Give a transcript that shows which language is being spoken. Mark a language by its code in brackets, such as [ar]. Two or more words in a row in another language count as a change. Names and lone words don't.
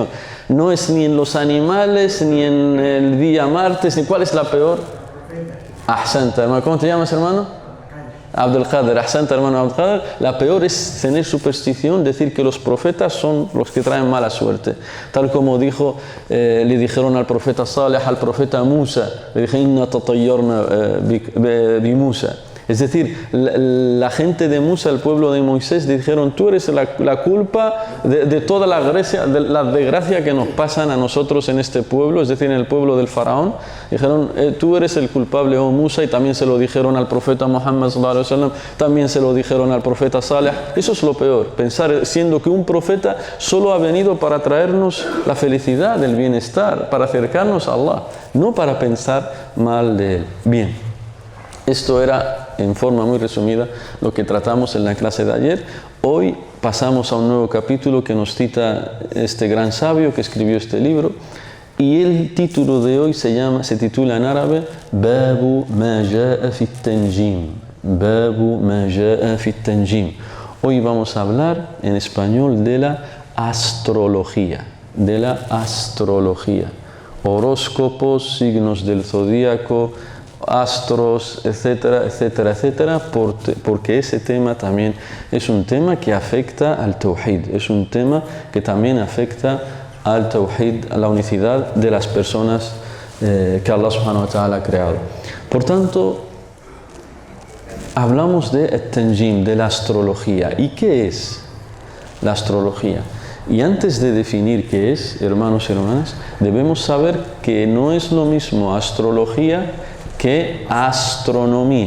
[es] No es ni en los animales, ni en el día martes, ni ¿cuál es la peor? Ahsanta, hermano. ¿Cómo te llamas, hermano? Abdul Qadir, ahsanta, hermano Abdul Qadir. La peor es tener superstición, decir que los profetas son los que traen mala suerte. Tal como le dijeron al profeta Saleh, al profeta Musa, le dijeron, [ar] إنا تطيرنا بموسى. [es] Es decir, la gente de Musa, el pueblo de Moisés, dijeron, tú eres la culpa de toda la desgracia que nos pasan a nosotros en este pueblo, es decir, en el pueblo del faraón. Dijeron, tú eres el culpable, oh Musa, y también se lo dijeron al profeta Muhammad [ar] صلى الله عليه وسلم, [es] también se lo dijeron al profeta Saleh. Eso es lo peor, pensar siendo que un profeta solo ha venido para traernos la felicidad, el bienestar, para acercarnos a Allah, no para pensar mal de él. Bien. Esto era, en forma muy resumida, lo que tratamos en la clase de ayer. Hoy pasamos a un nuevo capítulo que nos cita este gran sabio que escribió este libro. Y el título de hoy se titula en árabe [ar] باب ما جاء في التنجيم. باب ما جاء في التنجيم. [es] Hoy vamos a hablar en español de la astrología. De la astrología. Horóscopos, signos del zodíaco, astros, etcétera, etcétera, etcétera, porque ese tema también es un tema que afecta al tawhid, es un tema que también afecta al tawhid, a la unicidad de las personas que Allah [ar] سبحانه وتعالى [es] ha creado. Por tanto, hablamos de at-tanjim, de la astrología. ¿Y qué es la astrología? Y antes de definir qué es, hermanos y hermanas, debemos saber que no es lo mismo astrología que astronomía.